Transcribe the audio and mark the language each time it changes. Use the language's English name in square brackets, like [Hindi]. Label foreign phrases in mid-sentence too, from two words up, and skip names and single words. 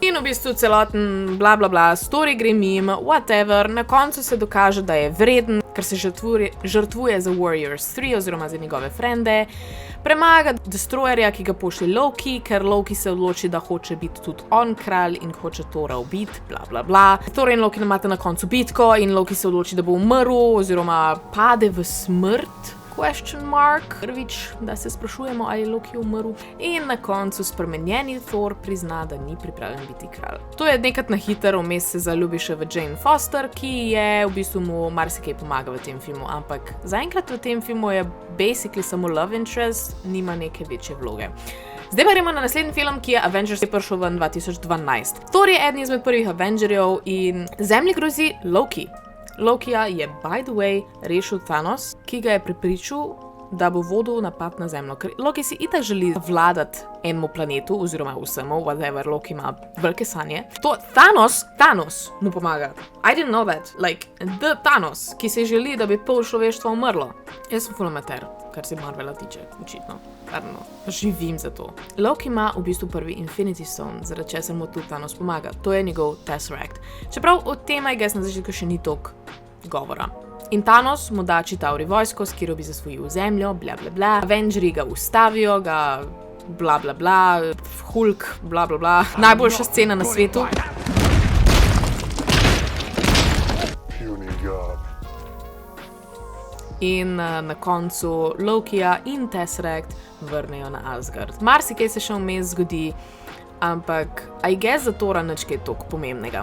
[Slovenian] In v bistvu celoten bla bla bla, story gre mimo, whatever, na koncu se dokaže, da je vreden, ker se žrtvuje za Warriors 3 oziroma za njegove frende, premaga Destroyerja, ki ga pošlje Loki, ker Loki se odloči, da hoče biti tudi on kralj in hoče Thora ubiti, bla bla bla. Thor in Loki imata na koncu bitko in Loki se odloči, da bo umrl oziroma pade v smrt, [English] question mark. [Slovenian] Prvič, da se sprašujemo, ali je Loki umrl. In na koncu spremenjeni Thor prizna, da ni pripravljen biti kralj. To je nekrat na hitro, vmes se zaljubi še v Jane Foster, ki je v bistvu mu marsikaj pomaga v tem filmu, ampak zaenkrat v tem filmu je basically samo [English] love interest, [Slovenian] nima neke večje vloge. Zdaj pa gremo na naslednji film, ki je Avengers, je prišel ven 2012. Thor je eden izmed prvih Avengerjev in zemlji grozi Loki. Lokija je, [English] by the way, [Slovenian] rešil Thanos, ki ga je prepričal, da bo vodil napad na zemljo. Ker Loki si itak želi vladati enemu planetu, oziroma vsemu, whatever, Loki ima velike sanje. To Thanos mu pomaga. [English] I didn't know that. Like, the Thanos, [Slovenian] ki si želi, da bi pol človeštva umrlo. Jaz sem full amateur, kar se Marvela tiče, očitno. Živim za to. Loki ima v bistvu prvi Infinity Stone, zaradi česar mu tudi Thanos pomaga. To je njegov Tesseract. Čeprav o tem, [English] I guess, [Slovenian] na začetku še ni toliko govora. In Thanos mu da Chitauri vojsko, s katero bi zasvojil zemljo, bla bla bla. Avengerji ga ustavijo, ga bla bla bla, Hulk, bla bla bla. Najboljša scena na svetu. In na koncu Lokija in Tesseract vrnejo na Asgard. Marsikaj se še vmes zgodi, ampak [English] I guess [Slovenian] za Thora nič kaj toliko pomembnega.